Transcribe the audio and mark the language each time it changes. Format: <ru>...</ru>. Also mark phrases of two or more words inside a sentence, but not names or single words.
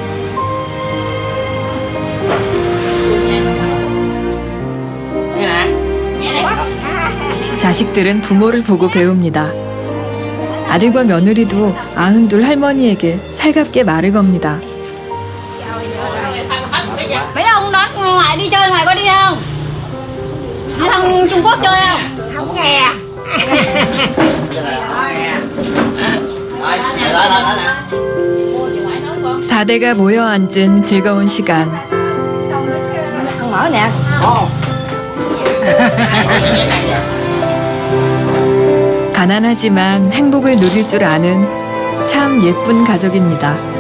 <ko>자식들은 부모를 보고 배웁니다. 아들과 며느리도 92 할머니에게 살갑게 말을 겁니다.</ko> <vi>Mấy ông đón ngoại đi chơi ngoài có đi không? Đi thằng Trung Quốc chơi không? không nghe.</vi> <ko>사대가 모여 앉은 즐거운 시간.</ko> <vi>Không mở nè.</vi> <ko>가난하지만 행복을 누릴 줄 아는 참 예쁜 가족입니다.</ko>